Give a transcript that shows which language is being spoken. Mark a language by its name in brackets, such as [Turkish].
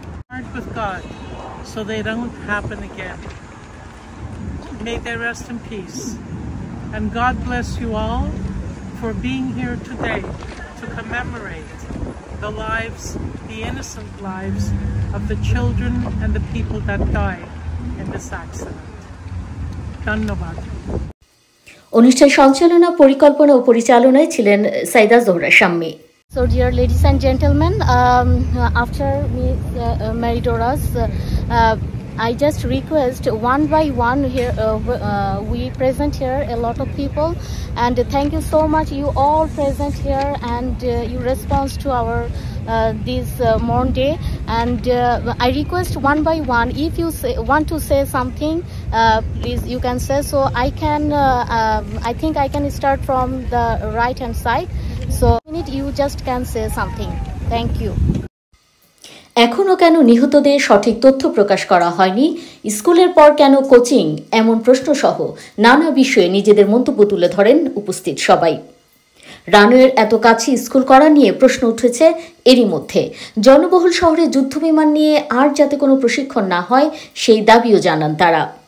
[English] Hard with God so they don't happen again. May they rest in peace. And God bless you all for being here today to commemorate the lives, the innocent lives of the children and the people that died in this accident. [Bangla] ধন্যবাদ। অনুষ্ঠান সঞ্চালনা, পরিকল্পনা ও পরিচালনায় ছিলেন Saida Zohra Shammi. [English] So dear ladies and gentlemen, after Mary Dora's, I just request one by one here, we present here a lot of people, and thank you so much you all present here and you respond to our this morn day, and I request one by one, if you want to say something, please you can say. So I can I think I can start from the right hand side, so you just can say something. Thank you. [Bangla] এখনো কেন নিহতদের সঠিক তথ্য প্রকাশ করা হয়নি, স্কুলের পর কেন কোচিং, এমন প্রশ্ন সহ নানা বিষয়ে নিজেদের মন্তব্য তুলে ধরেন উপস্থিত সবাই। রানওয়ের এত কাছে স্কুল করা নিয়ে প্রশ্ন উঠেছে। এরই মধ্যে জনবহুল শহরে যুদ্ধবিমান নিয়ে আর যাতে কোনো প্রশিক্ষণ না হয় সেই দাবিও জানান তারা।